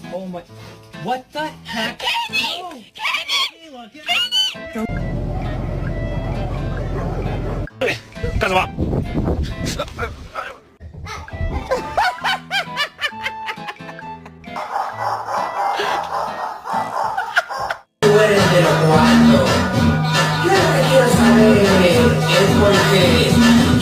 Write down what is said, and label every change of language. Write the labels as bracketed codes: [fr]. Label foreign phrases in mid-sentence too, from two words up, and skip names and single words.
[en] my... What the heck? Candy! Oh. Candy! Candy! [zh] 干什么？ [es] Tú eres de los cuatro. Yo lo que quiero saber es por qué